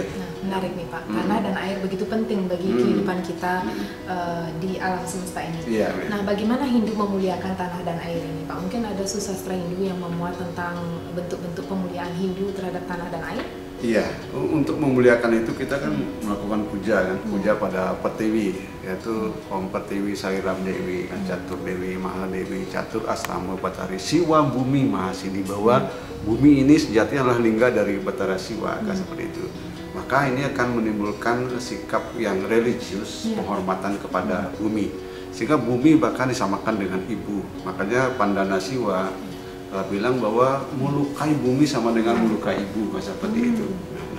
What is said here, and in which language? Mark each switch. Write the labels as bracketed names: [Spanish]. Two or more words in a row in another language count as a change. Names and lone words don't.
[Indonesian] Nah, menarik nih Pak, tanah dan air begitu penting bagi kehidupan kita di alam semesta ini. Iya, nah, bagaimana Hindu memuliakan tanah dan air ini Pak? Mungkin ada susastra Hindu yang memuat tentang bentuk-bentuk pemuliaan Hindu terhadap tanah dan air? Iya, untuk memuliakan itu kita kan melakukan puja kan, puja pada Pertiwi, yaitu [Sanskrit] Om Pertiwi Sairam Dewi, [Indonesian] kan Catur Dewi, Mahadewi, Catur Astama Batari, Siwa Bumi Mahasini, bahwa bumi ini sejatinya adalah lingga dari Batara Siwa, kan seperti itu. Maka ini akan menimbulkan sikap yang religius, penghormatan kepada bumi, sehingga bumi bahkan disamakan dengan ibu. Makanya Pandana Siwa bilang bahwa melukai bumi sama dengan melukai ibu, seperti itu.